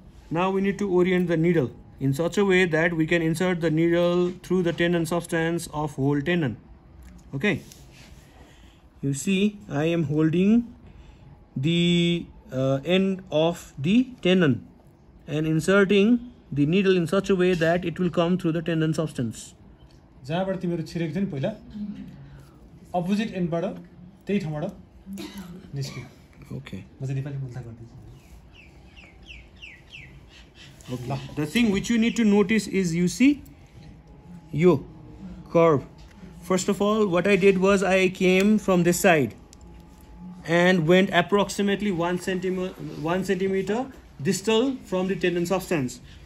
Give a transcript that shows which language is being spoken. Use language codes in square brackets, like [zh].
[en] Now we need to orient the needle in such a way that we can insert the needle through the tendon substance of whole tendon. Okay. You see, I am holding the end of the tendon and inserting the needle in such a way that it will come through the tendon substance. [ne] जहाँबाट तिमीहरु छिरेको थियो नि पहिला opposite एन्डबाट त्यही ठाउँबाट निस्क्यो [en] Okay. [ne] म चाहिँ नेपाली बोल्दा गर्दिन्छु [en] Okay. The thing which you need to notice is, you see, yo, curve. First of all, what I did was I came from this side and went approximately 1 centimeter distal from the tendon substance.